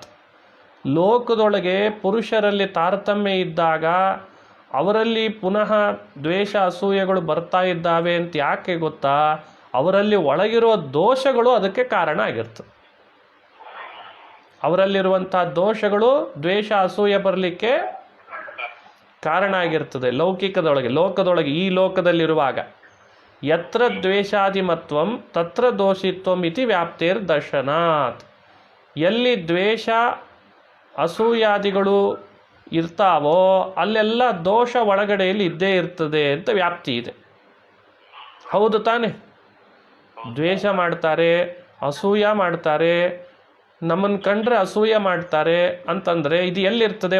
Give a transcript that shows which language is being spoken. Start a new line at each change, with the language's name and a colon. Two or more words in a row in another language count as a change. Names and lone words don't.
Kannada: ಲೋಕದೊಳಗೆ ಪುರುಷರಲ್ಲಿ ತಾರತಮ್ಯ ಇದ್ದಾಗ ಅವರಲ್ಲಿ ಪುನಃ ದ್ವೇಷ ಅಸೂಯೆಗಳು ಬರ್ತಾ ಇದ್ದಾವೆ ಅಂತ ಯಾಕೆ ಗೊತ್ತಾ? ಅವರಲ್ಲಿ ಒಳಗಿರುವ ದೋಷಗಳು ಅದಕ್ಕೆ ಕಾರಣ ಆಗಿರ್ತದೆ. ಅವರಲ್ಲಿರುವಂಥ ದೋಷಗಳು ದ್ವೇಷ ಅಸೂಯೆ ಬರಲಿಕ್ಕೆ ಕಾರಣ ಆಗಿರ್ತದೆ. ಲೋಕದೊಳಗೆ ಈ ಲೋಕದಲ್ಲಿರುವಾಗ
Sanskrit: ಯತ್ರ ದ್ವೇಷಾದಿಮತ್ವಂ ತತ್ರ ದೋಷಿತ್ವಂ ಇತಿ ವ್ಯಾಪ್ತಿರ್ ದರ್ಶನಾತ್.
Kannada: ಎಲ್ಲಿ ದ್ವೇಷ ಅಸೂಯಾದಿಗಳು ಇರ್ತಾವೋ ಅಲ್ಲೆಲ್ಲ ದೋಷ ಒಳಗಡೆಯಲ್ಲಿ ಇದ್ದೇ ಇರ್ತದೆ ಅಂತ ವ್ಯಾಪ್ತಿ ಇದೆ. ಹೌದು ತಾನೆ? ದ್ವೇಷ ಮಾಡ್ತಾರೆ, ಅಸೂಯ ಮಾಡ್ತಾರೆ, ನಮ್ಮನ್ನು ಕಂಡ್ರೆ ಅಸೂಯ ಮಾಡ್ತಾರೆ ಅಂತಂದರೆ ಇದು ಎಲ್ಲಿರ್ತದೆ?